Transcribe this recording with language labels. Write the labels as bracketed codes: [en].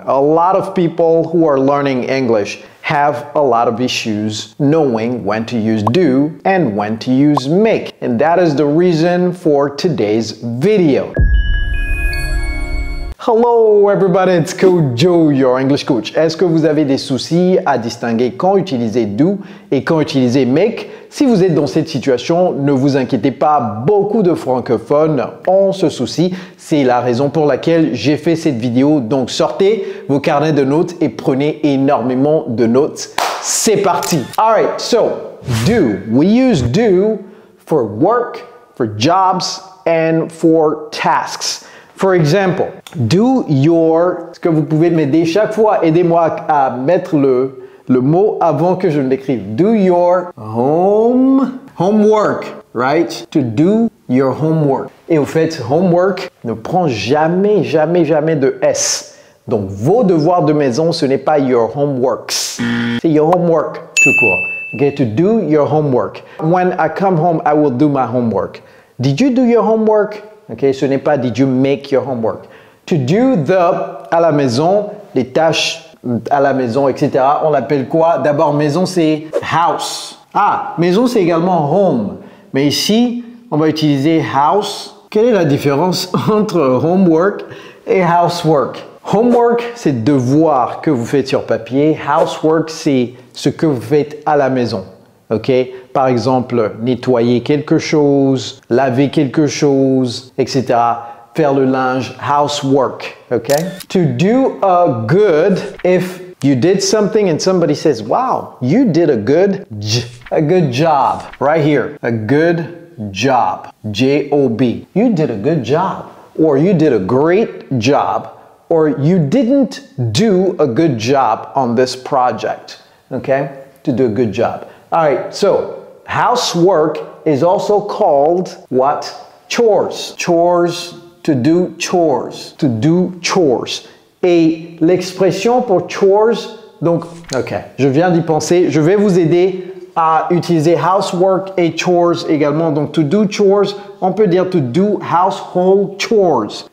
[en] A lot of people who are learning English have a lot of issues knowing when to use do and when to use make. And that is the reason for today's video. Hello everybody, it's Coach Joe, your English coach. [fr] Est-ce que vous avez des soucis à distinguer quand utiliser do et quand utiliser make? Si vous êtes dans cette situation, ne vous inquiétez pas, beaucoup de francophones ont ce souci. C'est la raison pour laquelle j'ai fait cette vidéo. Donc sortez vos carnets de notes et prenez énormément de notes. C'est parti! [en] Alright, so do. We use do for work, for jobs, and for tasks. For example, do your... [fr] Est-ce que vous pouvez m'aider chaque fois? Aidez-moi à mettre le mot avant que je ne l'écrive. [en] Do your homework, right? To do your homework. [fr] Et au fait, homework ne prend jamais de S. Donc, vos devoirs de maison, ce n'est pas [en] your homeworks. [fr] C'est [en] your homework [fr] tout court. [en] Okay, to do your homework. When I come home, I will do my homework. Did you do your homework? [fr] Okay, ce n'est pas [en] did you make your homework. To do [fr] à la maison, les tâches à la maison, etc. On l'appelle quoi? D'abord, maison, c'est house. Ah, maison, c'est également home. Mais ici, on va utiliser house. Quelle est la différence entre homework et housework? Homework, c'est devoir que vous faites sur papier. Housework, c'est ce que vous faites à la maison. Ok, par exemple, nettoyer quelque chose, laver quelque chose, etc. Faire le linge, housework. Ok. [en] To do a good, if you did something and somebody says, "Wow, you did a good job." Right here, a good job. J-O-B. You did a good job, or you did a great job, or you didn't do a good job on this project. Okay, to do a good job. All right, so housework is also called what? Chores. Chores, to do chores. To do chores. [fr] Et l'expression pour chores, donc, ok, je viens d'y penser. Je vais vous aider à utiliser housework et chores également. Donc, [en] to do chores, [fr] on peut dire [en] to do household chores.